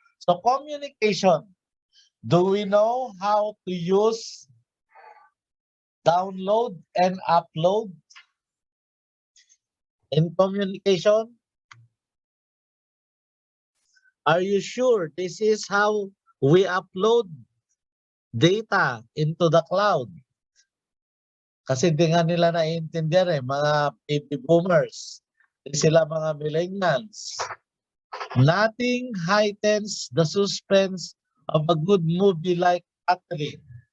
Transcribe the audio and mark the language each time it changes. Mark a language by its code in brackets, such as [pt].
[en] So communication. Do we know how to use download and upload in communication? Are you sure this is how we upload data into the cloud? [tl] Kasi di nga nila naiintindihan mga baby boomers. Di sila mga millennials. [en] Nothing heightens the suspense of a good movie like Catherine.